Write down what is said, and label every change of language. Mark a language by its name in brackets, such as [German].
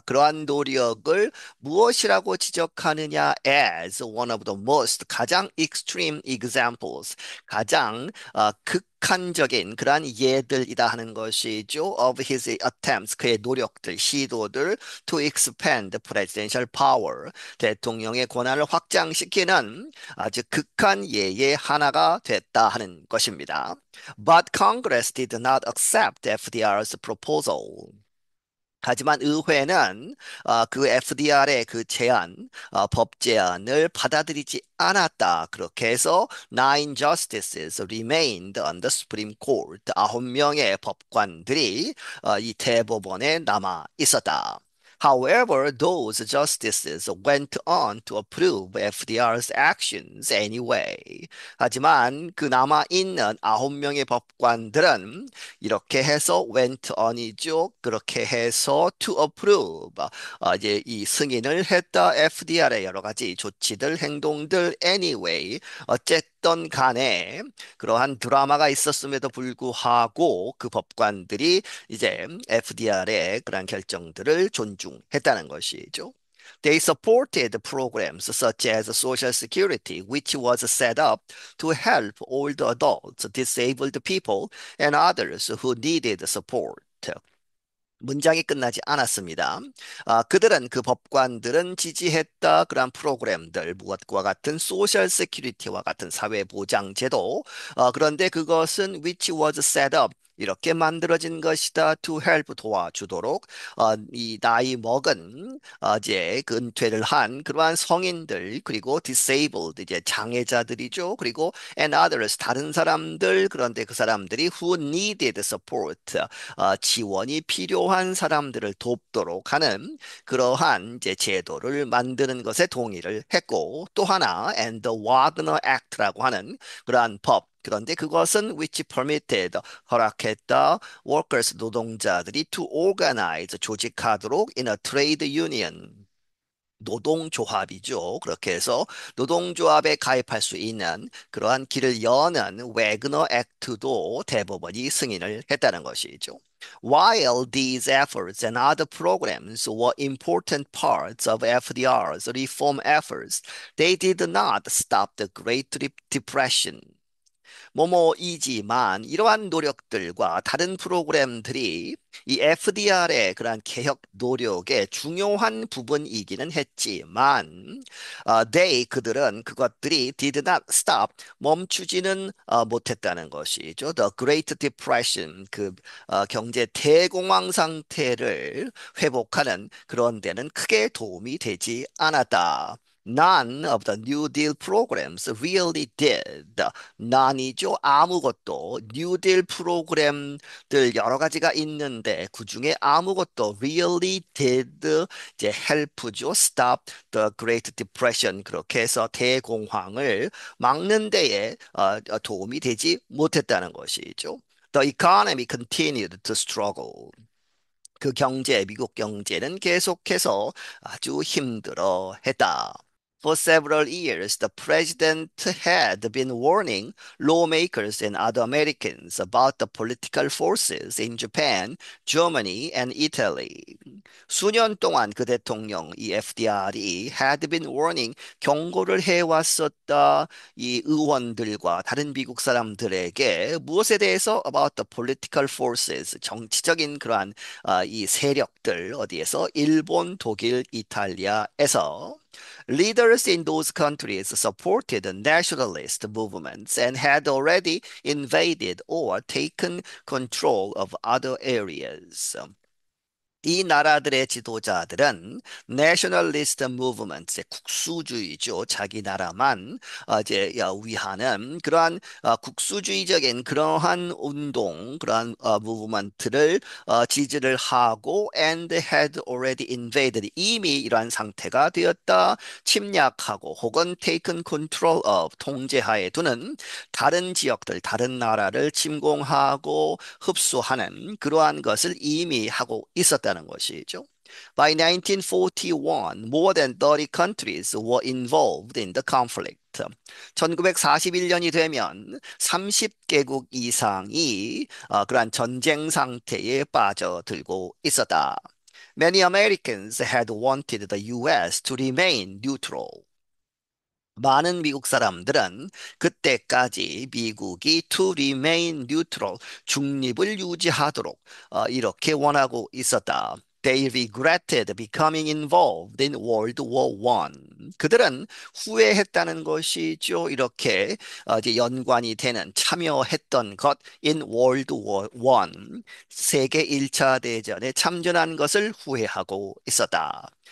[Korean] 그러한 노력을 무엇이라고 지적하느냐 [English] as one of the most [Korean] 가장 [English] extreme examples, [Korean] 가장 극한적인 그러한 예들이다 하는 것이죠. [English] Of his attempts, [Korean] 그의 노력들, 시도들 [English] to expand presidential power, [Korean] 대통령의 권한을 확장시키는 아주 극한 예의 하나가 됐다 하는 것입니다. [English] But Congress did not accept FDR's proposal. [Korean] 하지만 의회는 그 FDR의 그 제안, 법 제안을 받아들이지 않았다. 그렇게 해서 [English] nine justices remained on the Supreme Court. [Korean] 9명의 법관들이 이 대법원에 남아 있었다. [English] However, those justices went on to approve FDR's actions anyway. [Korean] 하지만 그 남아있는 9명의 법관들은 이렇게 해서 [English] went on [Korean] 이죠. 그렇게 해서 [English] to approve. [Korean] 이제 이 승인을 했다. FDR의 여러 가지 조치들, 행동들 [English] anyway. [Korean] 어쨌든 간에 그러한 드라마가 있었음에도 불구하고 그 법관들이 이제 FDR의 그런 결정들을 존중했다는 것이죠. [English] They supported programs such as Social Security, which was set up to help older adults, disabled people, and others who needed support. [Korean] 문장이 끝나지 않았습니다. 그들은 그 법관들은 지지했다 그러한 프로그램들 무엇과 같은 소셜 세큐리티와 같은 사회보장제도 그런데 그것은 [English] which was set up [Korean] 이렇게 만들어진 것이다 [English] to help [Korean] 도와주도록 이 나이 먹은 이제 그 은퇴를 한 그러한 성인들 그리고 [English] disabled [Korean] 이제 장애자들이죠. 그리고 [English] and others [Korean] 다른 사람들 그런데 그 사람들이 [English] who needed support [Korean] 지원이 필요한 사람들을 돕도록 하는 그러한 이제 제도를 만드는 것에 동의를 했고 또 하나 [English] and the Wagner Act [Korean] 라고 하는 그러한 법 그런데 그것은 [English] which permitted [Korean] 허락했다 [English] workers [Korean] 노동자들이 [English] to organize [Korean] 조직하도록 [English] in a trade union [Korean] 노동조합이죠. 그렇게 해서 노동조합에 가입할 수 있는 그러한 길을 여는 웨그너 액트도 대법원이 승인을 했다는 것이죠. [English] While these efforts and other programs were important parts of FDR's reform efforts, they did not stop the Great Depression. [Korean] 뭐뭐이지만 이러한 노력들과 다른 프로그램들이 이 FDR의 그러한 개혁 노력의 중요한 부분이기는 했지만 그들은 그것들이 [English] did not stop [Korean] 멈추지는 못했다는 것이죠. [English] The Great Depression [Korean] 경제 대공황 상태를 회복하는 그런 데는 크게 도움이 되지 않았다. [English] None of the New Deal programs really did. [Korean] 난이죠. 아무것도 뉴딜 프로그램들 여러 가지가 있는데 그중에 아무것도 [English] really did [Korean] 이제 [English] help [Korean] 죠. [English] stop the Great Depression [Korean] 그렇게 해서 대공황을 막는 데에 도움이 되지 못했다는 것이죠. [English] The economy continued to struggle. [Korean] 미국 경제는 계속해서 아주 힘들어 했다. [English] For several years, the president had been warning lawmakers and other Americans about the political forces in Japan, Germany, and Italy. [Korean] 수년 동안 그 대통령, 이 FDR이 [English] had been warning, [Korean] 경고를 해왔었다. 이 의원들과 다른 미국 사람들에게 무엇에 대해서 [English] about the political forces, [Korean] 정치적인 그러한 이 세력들 어디에서 일본, 독일, 이탈리아에서 [English] leaders in those countries supported nationalist movements and had already invaded or taken control of other areas. [Korean] 이 나라들의 지도자들은 내셔널리스트 무브먼트, 국수주의죠. 자기 나라만 이제 위하는 그러한 국수주의적인 그러한 운동, 그러한 무브먼트를 지지를 하고 [English] and had already invaded [Korean] 이미 이러한 상태가 되었다. 침략하고 혹은 [English] taken control of [Korean] 통제하에 두는 다른 지역들, 다른 나라를 침공하고 흡수하는 그러한 것을 이미 하고 있었다는 것이죠. [English] By 1941, more than 30 countries were involved in the conflict. [Korean] 1941년이 되면 30개국 이상이 그러한 전쟁 상태에 빠져들고 있었다. [English] Many Americans had wanted the US to remain neutral. [Korean] 많은 미국 사람들은 그때까지 미국이 [English] to remain neutral, [Korean] 중립을 유지하도록 이렇게 원하고 있었다. [English] They regretted becoming involved in World War One. [Korean] 그들은 후회했다는 것이죠. 이렇게 이제 연관이 되는 참여했던 것 [English] in World War One. [Korean] 세계 1차 대전에 참전한 것을 후회하고 있었다.